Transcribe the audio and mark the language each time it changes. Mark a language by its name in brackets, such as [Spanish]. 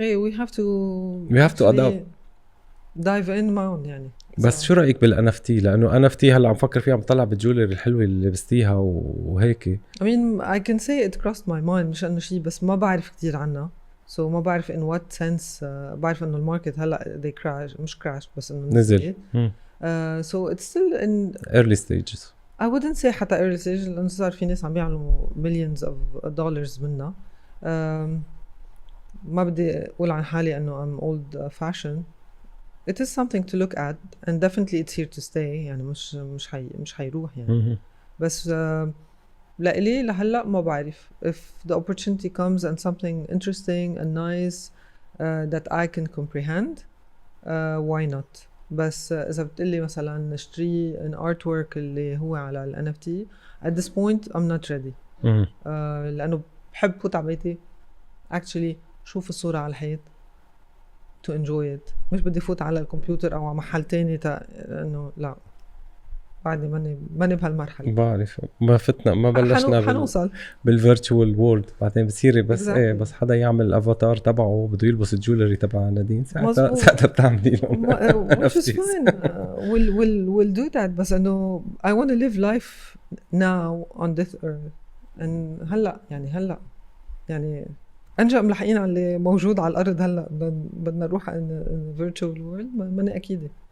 [English] we have to adapt dive in [Arabic] معهم يعني. بس شو رأيك بالNFT لأنه NFT هلا عم فكر فيها عم طلع بالجولري الحلوة اللي لبستيها وهيك. [English] I mean I can say it crossed my mind [Arabic] مش إنه شيء بس ما بعرف كتير عنها [English] so ما بعرف in what sense [Arabic] بعرف إنه الماركت هلا [English] they crash مش crash بس إنه [Arabic] نزل. [English] So it's still in early stages. I wouldn't say حتى early stages [Arabic] لأنه صار في ناس عم يعملوا [English] millions of dollars منها. [Arabic] ما بدي أقول عن حالي إنه [English] I'm old fashioned. It is something to look at and definitely it's here to stay [Arabic] يعني مش حيروح يعني. بس لإلي لهلا ما بعرف [English] if the opportunity comes and something interesting and nice that I can comprehend why not. [Arabic] بس إذا بتقلي مثلا نشتري an artwork اللي هو على ال NFT [English] at this point I'm not ready [Arabic] لأنه بحب فوت على بيتي actually شوف الصورة على الحيط [English] to enjoy it [Arabic] مش بدي فوت على الكمبيوتر أو على محل تاني إنه لا بعدني ماني بهالمرحله. بعرف ما فتنا ما بلشنا حنوصل بالفيرتشوال وورلد. بعدين بصيري بس [English] Exactly. [Arabic] ايه بس حدا يعمل الافاتار تبعه بده يلبس الجولري تبع نادين مظبوط. ساعتها بتعملي له [English] which is fine. We'll do that. [Arabic] بس انه [English] I want to live life now on this earth. [Arabic] and هلا يعني انجا ملحقين على اللي موجود على الارض هلا. بدنا نروح [English] in virtual world. [Arabic] ماني اكيده.